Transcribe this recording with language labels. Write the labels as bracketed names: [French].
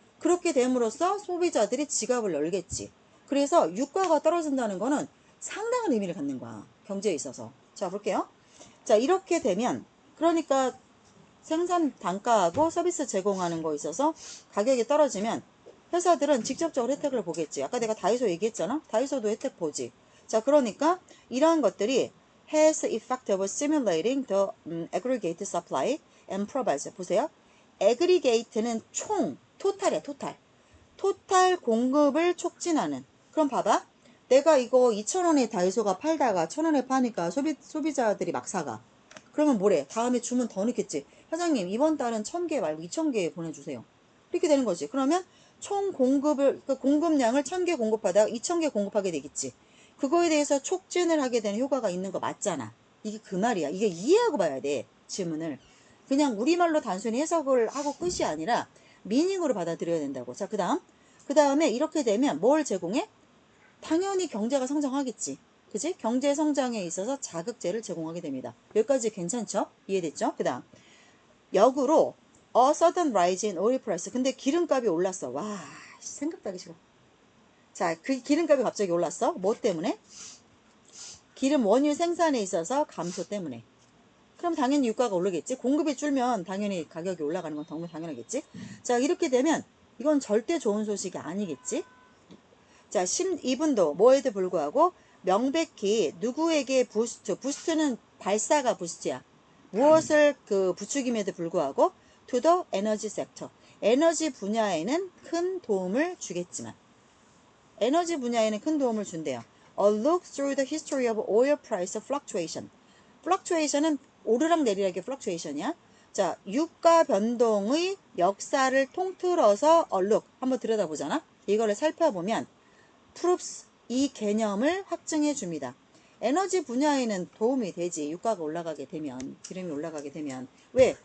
[Korean] 그렇게 됨으로써 소비자들이 지갑을 열겠지. 그래서 유가가 떨어진다는 거는 상당한 의미를 갖는 거야. 경제에 있어서. 자, 볼게요. 자, 이렇게 되면 그러니까 생산 단가하고 서비스 제공하는 거 있어서 가격이 떨어지면 회사들은 직접적으로 혜택을 보겠지. 아까 내가 다이소 얘기했잖아. 다이소도 혜택 보지. 자, 그러니까 이러한 것들이 [English] has effect of stimulating the aggregate supply and provides. [Korean] 보세요. aggregate는 총, 토탈이야, 토탈. 토탈 공급을 촉진하는. 그럼 봐봐. 내가 이거 2,000원에 다이소가 팔다가 1,000원에 파니까 소비자들이 막 사가. 그러면 뭐래? 다음에 주문 더 넣겠지. 사장님, 이번 달은 1,000개 말고 2,000개 보내주세요. 이렇게 되는 거지. 그러면 총 공급을, 그 공급량을 1000개 공급하다가 2000개 공급하게 되겠지. 그거에 대해서 촉진을 하게 되는 효과가 있는 거 맞잖아. 이게 그 말이야. 이게 이해하고 봐야 돼, 질문을. 그냥 우리말로 단순히 해석을 하고 끝이 아니라 미닝으로 받아들여야 된다고. 자, 그 다음에 이렇게 되면 뭘 제공해? 당연히 경제가 성장하겠지. 그지? 경제 성장에 있어서 자극제를 제공하게 됩니다. 여기까지 괜찮죠? 이해됐죠? 그 다음 역으로 [English] a sudden rise in oil price. [Korean] 근데 기름값이 올랐어. 와, 생각도 하기 싫어. 자, 그 기름값이 갑자기 올랐어. 뭐 때문에? 기름 원유 생산에 있어서 감소 때문에. 그럼 당연히 유가가 오르겠지. 공급이 줄면 당연히 가격이 올라가는 건 정말 당연하겠지. 자, 이렇게 되면 이건 절대 좋은 소식이 아니겠지. 자, 12분도 뭐에도 불구하고 명백히 누구에게 부스트는 발사가 부스트야. 무엇을 그 부추김에도 불구하고 [English] to the energy sector. [Korean] 에너지 분야에는 큰 도움을 주겠지만. 에너지 분야에는 큰 도움을 준대요. [English] A look through the history of oil price fluctuation. [Korean] fluctuation은 오르락 내리락의 fluctuation이야. 자, 유가 변동의 역사를 통틀어서 a look 한번 들여다보잖아. 이거를 살펴보면 proofs 이 개념을 확증해 줍니다. 에너지 분야에는 도움이 되지. 유가가 올라가게 되면, 기름이 올라가게 되면. 왜?